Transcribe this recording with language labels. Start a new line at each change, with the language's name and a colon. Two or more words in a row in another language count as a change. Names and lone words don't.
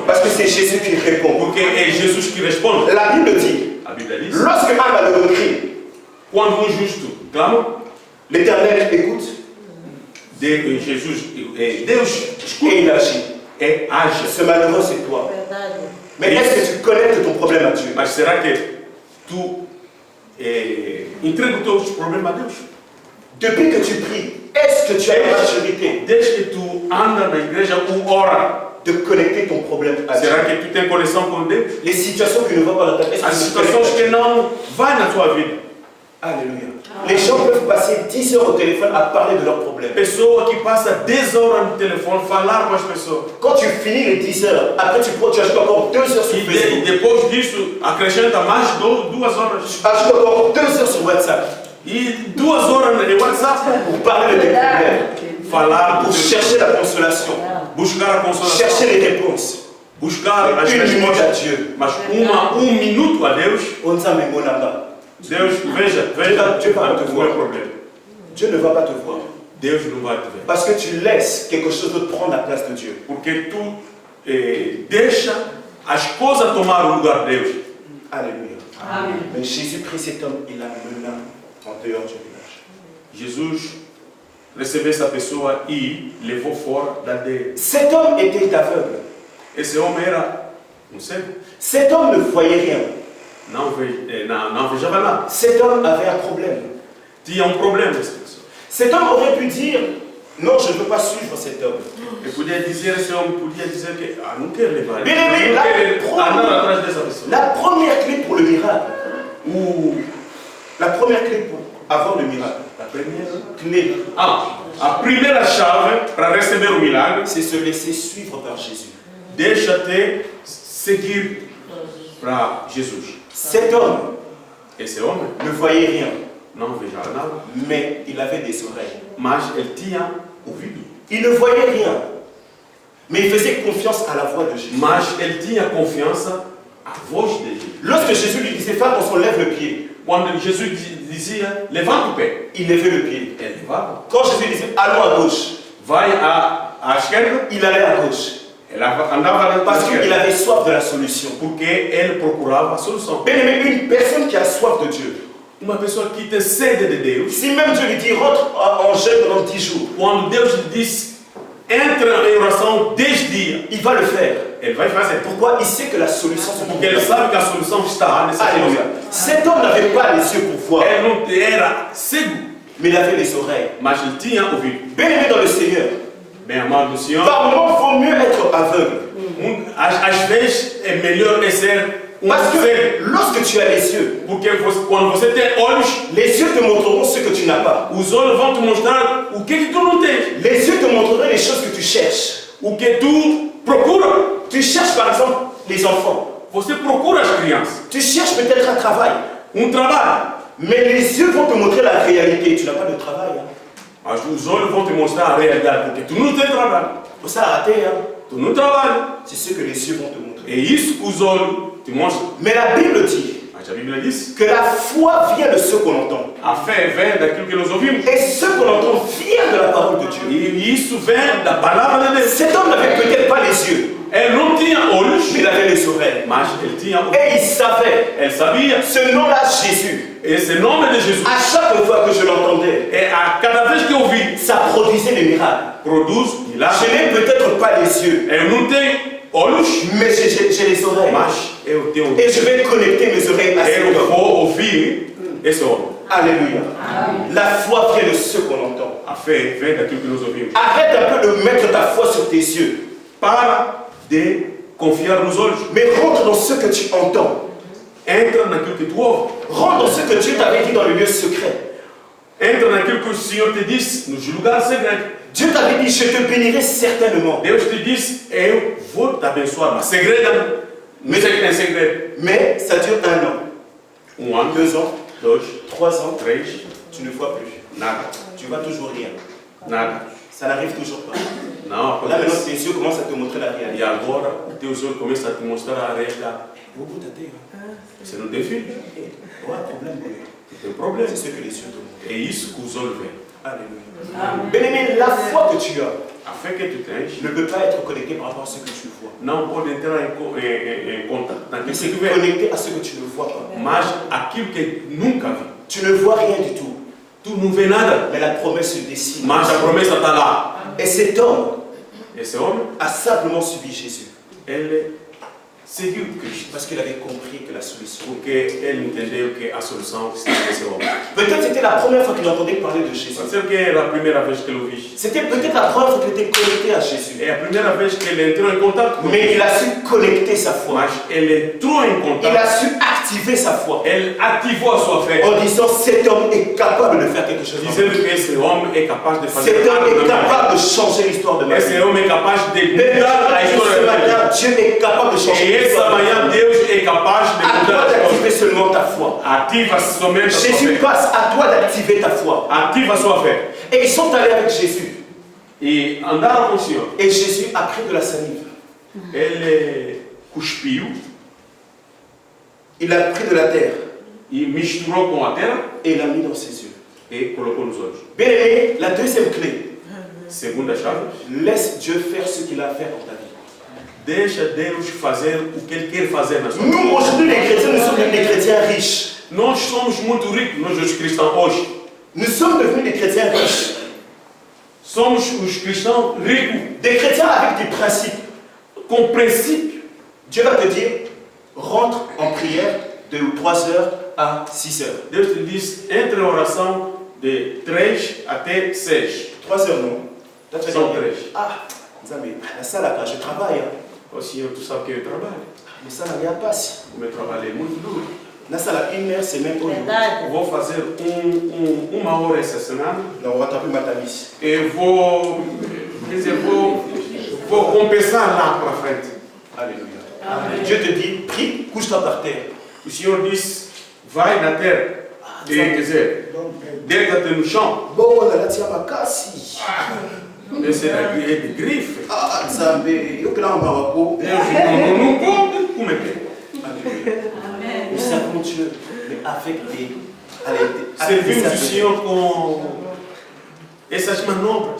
French: Parce que c'est Jésus qui répond.
Portuguese: porque é Jesus que responde.
French: La Bible dit,
Portuguese: A Bíblia diz.
French: lorsque un malheureux crie,
Portuguese: Quando um justo clama,
French: l'Éternel écoute
Portuguese: Jesus, Deus escuta
French: et il agit.
Portuguese: e age.
French: Ce malheureux, c'est toi.
Portuguese: Verdade.
French: Mais est-ce que tu connectes ton problème à Dieu?
Portuguese: Mas será que tu entrega os teus problemas a Deus?
French: Depuis que tu pries, est-ce que tu as la maturité
Portuguese: Desde que tu anda na igreja ou ora,
French: de connecter ton problème à Dieu?
Portuguese: será que tu tem conexão com Deus?
French: Les situations qui ne vont pas dans ta vie, est-ce
Portuguese: As
French: que tu
Portuguese: situações
French: connectes?
Portuguese: que não vai na tua vida.
French: Alléluia. Les gens peuvent passer 10 heures au téléphone à parler de leurs problèmes.
Portuguese: Pessoa que passa 10 horas no telefone falar com as pessoas.
French: Quand tu finis les 10 heures, après tu ajoutes encore 2 heures sur
Portuguese: E
French: Facebook.
Portuguese: depois disso acrescenta mais 2 horas.
French: Ajoute encore 2 heures sur WhatsApp
Portuguese: E 2 horas no WhatsApp
French: pour parler de tes problèmes,
Portuguese: falar,
French: pour chercher la consolation.
Portuguese: buscar a consolação,
French: chercher les réponses.
Portuguese: buscar as
French: Une minute à
Portuguese: respostas,
French: Dieu.
Portuguese: mas minuto a Deus,
Lingala: Onzambe Monanga.
Portuguese: Deus, veja
French: Dieu va te
Portuguese: o
French: voir.
Portuguese: meu problema.
French: Dieu ne va pas te voir.
Portuguese: Deus não vai te ver.
French: Parce que tu laisses quelque chose d'autre prendre la place de Dieu.
Portuguese: Porque tu deixa as coisas tomar o lugar de Deus.
French: Alléluia.
Portuguese: Amen.
French: Mais Jésus prit cet homme et l'amena en dehors du village.
Portuguese: Jesus recebeu essa pessoa e levou fora da aldeia.
French: Cet homme était aveugle.
Portuguese: Esse homem era um cego,
French: Cet homme ne voyait rien.
Portuguese: não vejava nada.
French: Cet homme avait un problème.
Portuguese: Tinha problema essa pessoa.
French: Cet homme aurait pu dire, non, je ne veux pas suivre cet homme.
Portuguese: Ele podia dizer, esse homem podia dizer que não quero levar ele. Bem, Não quero lá, andar atrás dessa pessoa.
French: La première clé pour le miracle, ou la première clé pour avoir le miracle,
Portuguese: A primeira,
French: clé,
Portuguese: a primeira chave para receber o milagre,
French: c'est se laisser suivre par Jésus.
Portuguese: deixa-te seguir para Jesus.
French: Cet homme
Portuguese: Esse homem
French: ne voyait rien,
Portuguese: não vejava nada,
French: mais il avait des oreilles.
Portuguese: mas ele tinha ouvido.
French: Il ne voyait rien, mais il faisait confiance à la voix de Jésus.
Portuguese: Mas ele tinha confiança à voz de Jesus.
French: Lorsque Jésus lui disait, fais attention, lève le pied,
Portuguese: Quando Jesus dizia, levanta o pé,
French: il levait le pied.
Portuguese: ele levava.
French: Quand Jésus disait, allons à gauche,
Portuguese: Vai à esquerda,
French: il allait à gauche.
Portuguese: ele andava na
French: Parce qu'il
Portuguese: esquerda.
French: avait soif de la solution.
Portuguese: Porque ele procurava a solução.
French: Bien aimé, une personne qui a soif de Dieu,
Portuguese: Uma pessoa que tem sede de Deus,
French: si même Dieu lui dit, rentre en jeûne pendant 10 jours,
Portuguese: quando Deus lhe diz, entra em oração 10 dias,
French: il va le faire.
Portuguese: ele vai fazer.
French: Pourquoi? Il sait que la solution se trouve
Portuguese: Porque ele
French: là.
Portuguese: sabe que a solução está nessa
French: Alléluia.
Portuguese: coisa.
French: Cet homme n'avait pas les yeux pour voir,
Portuguese: Ele não era cego,
French: mais il avait les oreilles.
Portuguese: mas ele tinha ouvido.
French: Bien aimé dans le Seigneur,
Portuguese: Bem amado do Senhor,
French: par moments, il vaut mieux être aveugle.
Portuguese: às vezes é melhor ser
French: Parce que
Portuguese: cego.
French: lorsque tu as les yeux,
Portuguese: Porque quando você tem olhos,
French: les yeux te montreront ce que tu n'as pas.
Portuguese: os olhos vão te mostrar o que tu não tens,
French: Les yeux te montreront les choses que tu cherches.
Portuguese: o que tu procura.
French: Tu cherches par exemple les enfants.
Portuguese: Você procura as crianças,
French: Tu cherches peut-être un travail.
Portuguese: trabalho,
French: Mais les yeux vont te montrer la réalité. Tu n'as pas de travail. Hein.
Portuguese: mas os olhos vão te mostrar a realidade, porque tu não tem trabalho,
French: Ça a raté. Hein.
Portuguese: tu não trabalha.
French: C'est ce que les yeux vont te montrer.
Portuguese: É isso que os olhos te mostram.
French: Mais la Bible dit
Portuguese: Mas a Bíblia diz,
French: que la foi vient de ce qu'on entend.
Portuguese: a fé vem daquilo que nós ouvimos,
French: Et ce qu'on entend vient de la parole de Dieu.
Portuguese: e isso vem da palavra de Deus.
French: Cet homme n'avait peut-être pas les yeux,
Portuguese: Ele não tinha olhos,
French: mais il avait les oreilles.
Portuguese: mas ele tinha ouvido.
French: Et il savait,
Portuguese: Ele sabia.
French: ce nom-là, Jésus,
Portuguese: Esse nome de Jesus,
French: à chaque fois que je l'entendais,
Portuguese: a cada vez que eu ouvi,
French: ça produisait des miracles.
Portuguese: produz
French: Je
Portuguese: milagre.
French: n'ai peut-être pas les yeux,
Portuguese: Eu não tenho olhos,
French: mais j'ai les oreilles.
Portuguese: mas eu tenho ouvido.
French: Et je vais connecter mes oreilles à cet
Portuguese: Eu
French: homme.
Portuguese: vou ouvir esse homem.
French: Alléluia. La foi vient de ce qu'on entend.
Portuguese: A fé vem daquilo que nós ouvimos.
French: Arrête un peu de mettre ta foi sur tes yeux,
Portuguese: Para de confiar nos olhos.
French: mais rentre dans ce que tu entends.
Portuguese: Entra naquilo que tu ouves.
French: Rentre dans ce que Dieu t'avait dit dans le lieu secret.
Portuguese: Entra naquilo que o Senhor te disse nos lugares secretos.
French: Dieu t'avait dit, je te bénirai certainement.
Portuguese: Deus te disse, eu vou te abençoar. Mas segredo, não sei que tem segredo.
French: Mais ça dure 1 an,
Portuguese: 1 ano,
French: 2 ans,
Portuguese: 2,
French: 3 ans,
Portuguese: 3,
French: tu ne vois plus.
Portuguese: nada.
French: Tu vois toujours rien.
Portuguese: Nada.
French: Ça n'arrive toujours pas.
Portuguese: Não
French: Là maintenant,
Portuguese: acontece.
French: tes yeux commencent à te montrer la
Portuguese: E
French: réalité.
Portuguese: agora, os teus olhos começam a te mostrar a realidade.
French: Beaucoup t'attendent.
Portuguese: Você não tem filho?
French: Ouais, problème.
Portuguese: Tu tem problema.
French: C'est ce que les yeux te montrent.
Portuguese: É isso que os olhos veem.
French: Alléluia. Bien-aimé, la foi que tu as
Portuguese: A fé que tu tens
French: ne peut pas être connectée par rapport à ce que tu vois.
Portuguese: não pode entrar em contato
French: Mais
Portuguese: naquilo
French: c'est
Portuguese: que tu vê.
French: connecté à ce que tu ne vois pas.
Portuguese: Mas aquilo que nunca vi.
French: Tu ne vois rien du tout.
Portuguese: Tu não vê nada.
French: Mais la promesse se dessine.
Portuguese: Mas a promessa está lá.
French: Et cet homme
Portuguese: Esse homem,
French: a simplement suivi Jésus.
Portuguese: ele seguiu Cristo.
French: Parce qu'il avait compris que la solution.
Portuguese: Porque ele entendeu que a solução está nesse homem.
French: Peut-être c'était la première fois qu'il entendait parler de Jésus.
Portuguese: Pode ser que era a primeira vez que ele ouviu.
French: C'était peut-être la première fois qu'il était connecté à Jésus.
Portuguese: É a primeira vez que ele entrou em contato com
French: Mais
Portuguese: Deus.
French: il a su connecter sa foi.
Portuguese: Mas ele entrou em
French: Il
Portuguese: contato.
French: a su activer sa foi.
Portuguese: Ele ativou a sua fé.
French: En disant, cet homme est capable de faire quelque chose. dans ma vie.
Portuguese: Dizendo que esse homem é capaz de fazer
French: Cet homme
Portuguese: algo
French: est
Portuguese: na minha
French: capable de changer l'histoire de ma
Portuguese: vida. Esse
French: vie.
Portuguese: homem é capaz de
French: Mais
Portuguese: mudar a
French: ce
Portuguese: história da minha vida.
French: matin, Dieu est capable de changer
Portuguese: E essa
French: l'histoire de ma
Portuguese: manhã
French: vie.
Portuguese: Deus é capaz de
French: À
Portuguese: mudar
French: toi
Portuguese: a história.
French: d'activer seulement ta foi.
Portuguese: Ativa somente a sua
French: Jésus
Portuguese: fé.
French: passe à toi d'activer ta foi.
Portuguese: Ativa a sua fé.
French: Et ils sont allés avec Jésus.
Portuguese: E andaram com o Senhor.
French: Et Jésus a pris de la salive.
Portuguese: Ele cuspiu
French: Il a pris de la terre
Portuguese: e misturou com a terra
French: et l'a mis dans ses yeux.
Portuguese: e colocou nos olhos.
French: Bien aimé, la deuxième clé,
Portuguese: Segunda chave,
French: laisse Dieu faire ce qu'il a à faire dans ta vie.
Portuguese: deixa Deus fazer o que Ele quer fazer na sua vida.
French: Nous, aujourd'hui, les chrétiens, nous sommes des chrétiens riches.
Portuguese: Nós somos muito ricos, nós os cristãos hoje.
French: Nous sommes devenus des chrétiens riches.
Portuguese: Somos os cristãos ricos,
French: Des chrétiens avec des principes.
Portuguese: com princípio.
French: Dieu va te dire, rentre en prière de 3h à 6h.
Portuguese: Deus te diz, entre a oração de 3 até 6.
French: 3h non. Toi, tu vas
Portuguese: São
French: dire,
Portuguese: 3.
French: ah, Nzambe, la salle là, je travaille. Hein.
Portuguese: O Senhor, tu sabe que eu trabalho.
French: Mais ça n'a rien passe.
Portuguese: O meu trabalho é muito duro.
French: La salle à 1h, c'est même pas une.
Portuguese: Vou fazer uma hora essa semana.
French: Non, on va taper ma tamise.
Portuguese: E vou, quer dizer, vou compensar lá para frente.
French: Alléluia. Amen. Dieu te dit, prie, couche-toi par terre.
Portuguese: O Senhor diz, vai na terra. E, quer dizer, deita-te no chão.
French: Bon, on a la
Lingala: tia makasi.
Portuguese: Esse daqui é de grife.
French: Ah, Nzambe, yo que là on va repos.
Portuguese: Deus não pode. Como é que é?
French: Alléluia. Nous servons Dieu, mais avec des. Avec des
Portuguese: Servimos o Senhor com essas manobras.